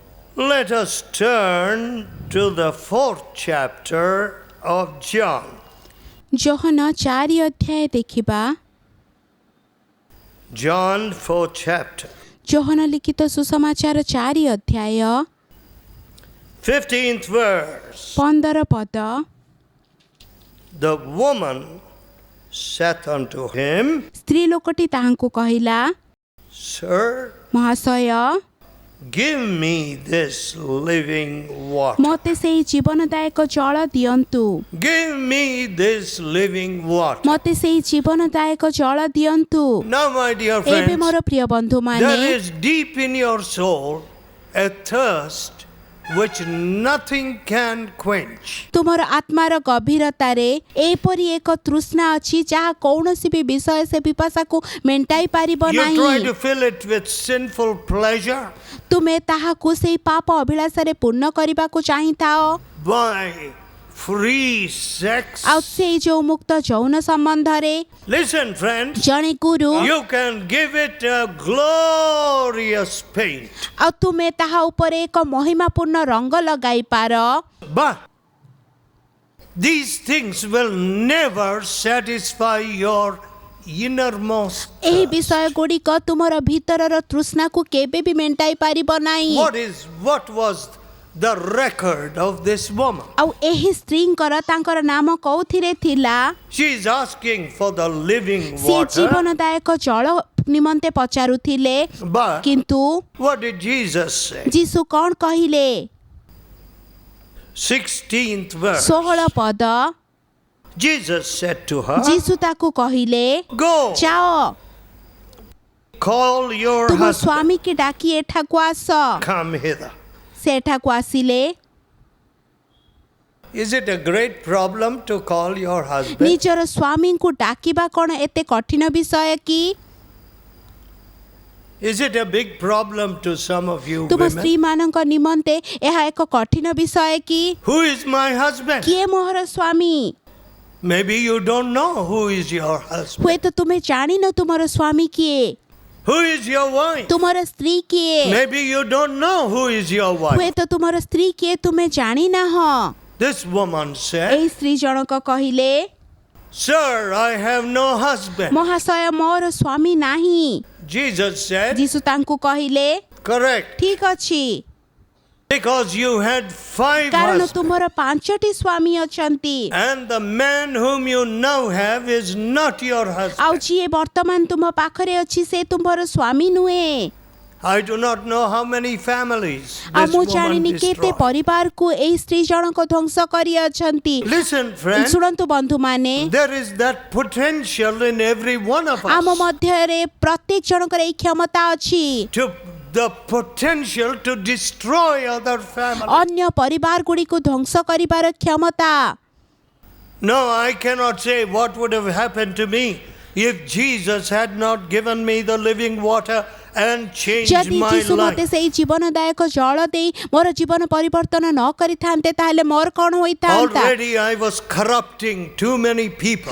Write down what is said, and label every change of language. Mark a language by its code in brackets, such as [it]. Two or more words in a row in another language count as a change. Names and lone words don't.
[en] Let us turn to the 4th chapter of John. [or] ଯୋହନ 4 ଅଧ୍ୟାୟ ଦେଖିବା। [en] John 4th chapter. [or] ଯୋହନ ଲିଖିତ ସୁସମାଚାର 4 ଅଧ୍ୟାୟ [en] 15th verse. [or] 15 ପଦ। [en] The woman saith unto him, [or] ସ୍ତ୍ରୀ ଲୋକଟି ତାହାଙ୍କୁ କହିଲା, [en] Sir, [or] ମହାଶୟ, [en] give me this living water. [or] ମୋତେ ସେଇ ଜୀବନଦାୟକ ଜଳ ଦିଅନ୍ତୁ। [en] Give me this living water. [or] ମୋତେ ସେଇ ଜୀବନଦାୟକ ଜଳ ଦିଅନ୍ତୁ। [en] Now, my dear [or] ଏବେ [en] friends, [or] ମୋର ପ୍ରିୟ ବନ୍ଧୁମାନେ, [en] there is deep in your soul a thirst which nothing can quench. [or] ତୁମର ଆତ୍ମାର ଗଭୀରତାରେ ଏପରି ଏକ ତୃଷ୍ଣା ଅଛି ଯାହା କୌଣସି ବି ବିଷୟ ସେ ପିପାସାକୁ ମେଣ୍ଟାଇ ପାରିବ [en] You try [or] ନାହିଁ। [en] to fill it with sinful pleasure [or] ତୁମେ ତାହାକୁ ସେଇ ପାପ ଅଭିଳାଷରେ ପୂର୍ଣ୍ଣ କରିବାକୁ ଚାହିଁଥାଅ, [en] by free sex. [or] ଆଉ ସେଇ ଯୋଉ ମୁକ୍ତ ଯୌନ ସମ୍ବନ୍ଧରେ। [en] Listen, friends, [or] ଜଣେ ଗୁରୁ, [en] you can give it a glorious paint, [or] ଆଉ ତୁମେ ତାହା ଉପରେ ଏକ ମହିମାପୂର୍ଣ୍ଣ ରଙ୍ଗ ଲଗାଇପାର, [en] but these things will never satisfy your innermost. [or] ଏହି ବିଷୟ ଗୁଡ଼ିକ ତୁମର ଭିତରର ତୃଷ୍ଣାକୁ କେବେ ବି ମେଣ୍ଟାଇ ପାରିବ ନାହିଁ। [en] What was the record of this woman? [or] ଆଉ ଏହି ସ୍ତ୍ରୀଙ୍କର ତାଙ୍କର ନାମ କୋଉଥିରେ ଥିଲା? [en] She is asking for the living [or] ସେ [en] water, [or] ଜୀବନଦାୟକ ଜଳ ନିମନ୍ତେ ପଚାରୁଥିଲେ, [en] but [or] କିନ୍ତୁ [en] what did Jesus say? [or] ଯୀଶୁ କ'ଣ କହିଲେ? [en] 16th verse. [or] 16 ପଦ। [en] Jesus said to her, [or] ଯୀଶୁ ତାକୁ କହିଲେ, [en] Go, [or] ଯାଅ, [en] call your [or] ତୁମ [en] husband, [or] ସ୍ୱାମୀକି ଡାକି ଏଠାକୁ ଆସ। [en] come hither. [or] ସେ ଏଠାକୁ ଆସିଲେ। [en] Is it a great problem to call your husband? [or] ନିଜର ସ୍ୱାମୀଙ୍କୁ ଡାକିବା କ'ଣ ଏତେ କଠିନ ବିଷୟ କି? [en] Is it a big problem to some of you [or] ତୁମ [en] women? [or] ସ୍ତ୍ରୀମାନଙ୍କ ନିମନ୍ତେ ଏହା ଏକ କଠିନ ବିଷୟ କି? [en] Who is my husband? [or] କିଏ ମୋହର ସ୍ୱାମୀ? [en] Maybe you don't know who is your husband. [or] ହୁଏତ ତୁମେ ଜାଣିନ ତୁମର ସ୍ୱାମୀ କିଏ, [en] Who is your wife? [or] ତୁମର ସ୍ତ୍ରୀ କିଏ। [en] Maybe you don't know who is your wife. [or] ହୁଏତ ତୁମର ସ୍ତ୍ରୀ କିଏ ତୁମେ ଜାଣିନାହଁ। [en] This woman said, [or] ଏହି ସ୍ତ୍ରୀ ଜଣକ କହିଲେ, [en] Sir, I have no husband. [or] ମହାଶୟ, ମୋର ସ୍ୱାମୀ ନାହିଁ। [en] Jesus said, [or] ଯୀଶୁ ତାଙ୍କୁ କହିଲେ, [en] correct, [or] ଠିକ ଅଛି, [en] because you had 5 [or] କାରଣ [en] husbands. [or] ତୁମର 5ଟି ସ୍ୱାମୀ ଅଛନ୍ତି, [en] And the man whom you now have is not your husband. [or] ଆଉ ଯିଏ ବର୍ତ୍ତମାନ ତୁମ ପାଖରେ ଅଛି ସେ ତୁମର ସ୍ୱାମୀ ନୁହେଁ। [en] I do not know how many families [or] ଆଉ [en] this [or] ମୁଁ [en] woman [or] ଜାଣିନି କେତେ [en] destroyed. [or] ପରିବାରକୁ ଏହି ସ୍ତ୍ରୀ ଜଣକ ଧ୍ୱଂସ କରିଅଛନ୍ତି। [en] Listen, friends, [or] ଶୁଣନ୍ତୁ ବନ୍ଧୁମାନେ, [en] there is that potential in every one of [or] ଆମ [en] us. [or] ମଧ୍ୟରେ ପ୍ରତ୍ୟେକ ଜଣଙ୍କର ଏହି କ୍ଷମତା ଅଛି [en] To the potential to destroy other families. [or] ଅନ୍ୟ ପରିବାର ଗୁଡ଼ିକୁ ଧ୍ୱଂସ କରିବାର କ୍ଷମତା। [en] No, I cannot say what would have happened to me if Jesus had not given me the living water and changed [or] ଯଦି [en] my [or] ଯୀଶୁ ମୋତେ [en] life. [or] ସେଇ ଜୀବନଦାୟକ ଜଳ ଦେଇ ମୋର ଜୀବନ ପରିବର୍ତ୍ତନ ନ କରିଥାନ୍ତେ ତାହେଲେ ମୋର କ'ଣ ହୋଇଥାନ୍ତା? [en] Already I was corrupting too many people.